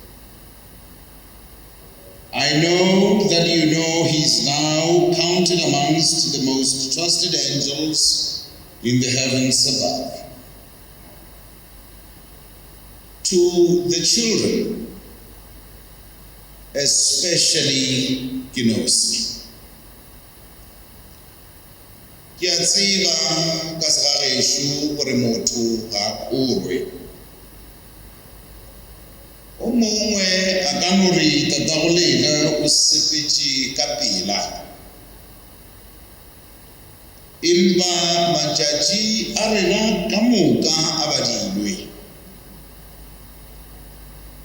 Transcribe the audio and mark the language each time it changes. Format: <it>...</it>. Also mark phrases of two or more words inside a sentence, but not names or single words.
<en>I know that you know he's now counted amongst the most trusted angels in the heavens above. To the children, especially</en> <nso>Ginosi, ke a tseba ka segagesho gore motho ga orwe. O mongwe a ka no re tatagolela o sepetše ka pela, empa matšatši a rena ka moka a badilwe.</nso>